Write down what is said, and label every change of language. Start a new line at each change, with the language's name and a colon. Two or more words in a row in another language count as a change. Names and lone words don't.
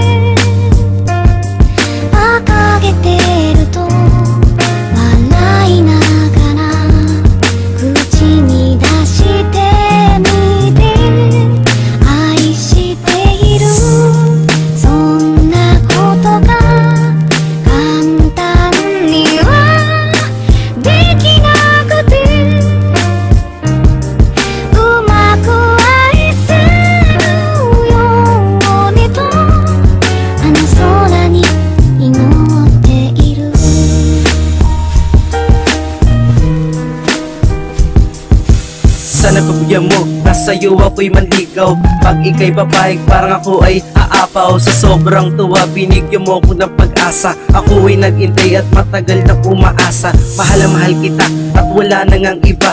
Japanese: 掲げてると笑いながら口に出してみて、愛しているそんなことが簡単にはできなくて、うまく愛せるようにとあの空に祈っている。
Filipino: Sana pagbigyan mo, nasa'yo ako'y manligaw. Pag ika'y papayag, parang ako ay aapaw. Sa sobrang tuwa, binigyan mo ko ng pag-asa. Ako ay nag-intay at matagal na umaasa. Mahal na mahal kita at wala na ngang iba.